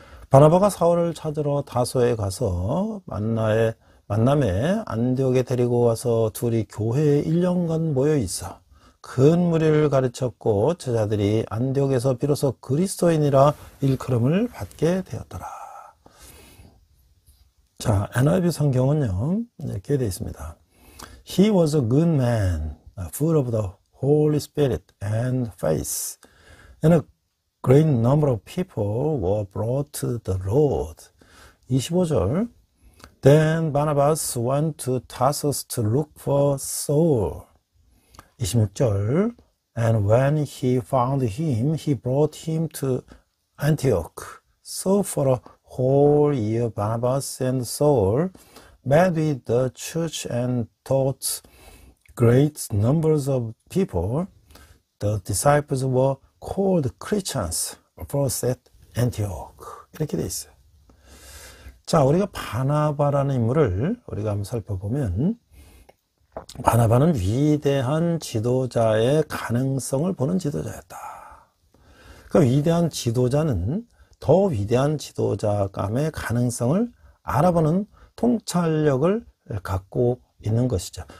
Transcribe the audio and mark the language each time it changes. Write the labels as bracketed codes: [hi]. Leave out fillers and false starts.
[ko] 바나바가 사울을 찾으러 다소에 가서 만남에 안디옥에 데리고 와서 둘이 교회에 1년간 모여 있어 큰 무리를 가르쳤고 제자들이 안디옥에서 비로소 그리스도인이라 일컬음을 받게 되었더라. 자, NIV 성경은요 이렇게 되어 있습니다. [en] He was a good man, full of the Holy Spirit and faith, and a great number of people were brought to the Lord. [ko] 25절 [en] Then Barnabas went to Tarsus to look for Saul. [ko] 26절 [en] And when he found him, he brought him to Antioch. So for a whole year Barnabas and Saul met with the church and taught great numbers of people. The disciples were called Christians first at Antioch. [ko] 이렇게 돼 있어요. 자, 우리가 바나바라는 인물을 우리가 한번 살펴보면, 바나바는 위대한 지도자의 가능성을 보는 지도자였다. 그 위대한 지도자는 더 위대한 지도자감의 가능성을 알아보는 통찰력을 갖고 있는 것이죠.